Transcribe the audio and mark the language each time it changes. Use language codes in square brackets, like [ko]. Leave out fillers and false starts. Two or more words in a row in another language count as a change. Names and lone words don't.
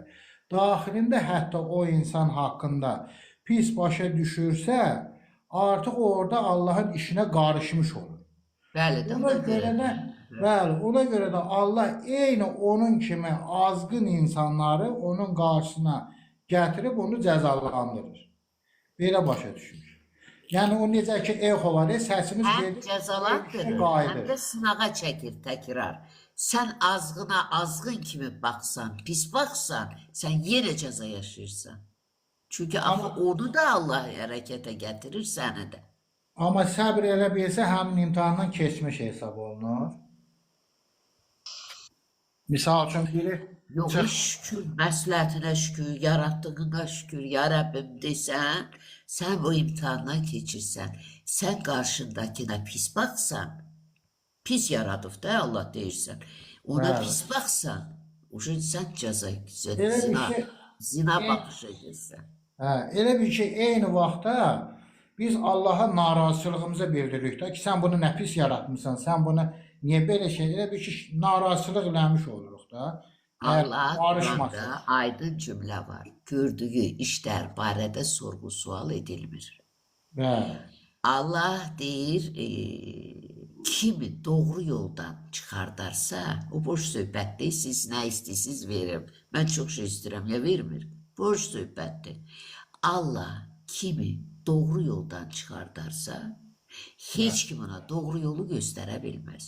[az] Daxilində hətta o insan haqqında pis başa düşürsə, artıq orada Allahın işinə qarışmış olur. Bəli də Ona görə də, bəli, ona görə də Allah eyni onun kimi azğın insanları onun qarşısına gətirib onu cəzalandırır. Belə başa düşmüş. Yəni o necə ki exo var, səsimiz [tr] Hem [az] gedir, [tr] cezalandırır, hem [az] qayıdır. [tr] de sınağa çekir tekrar. Sen azgına azgın kimi baksan, pis baksan, sen yine ceza yaşıyorsan. Çünkü ama onu da Allah harekete getirir seni de. [az] Amma səbr elə bilsə həmin imtahandan keçmiş hesab olunur. Misal üçün biri [tr] Yok [az] çıx, [tr] şükür, məsləhətinə şükür, yarattığına şükür, [ar] ya Rabbim [tr] desen, sen bu imtihandan geçirsen, sen karşındakine pis baksan, pis yaradıp da Allah deyirsən, ona [az] bəli. [tr] pis baksan, o zaman sen ceza, [az] Elə bir [tr] zina, [az] şey, zina bakış edirsən. elə bir şey eyni vaxtda biz Allaha narazılığımızı bildiririk də ki, sən bunu nə pis yaratmısan, sən bunu niyə belə şey, elə bir şey narazılıq eləmiş oluruq da. Əgər Allah barışmasın. [tr] Kur'an'da aydın cümle var. [az] Gördüğü işler barədə sorgu sual edilmir. Bəli. Allah deyir, kimi doğru yoldan çıxardarsa, o boş söhbətdir, siz nə istəyirsiniz verim. Mən çox şey istəyirəm, ya vermir. Boş söhbətdir. Allah kimi doğru yoldan çıxardarsa, heç kim ona doğru yolu göstərə bilməz.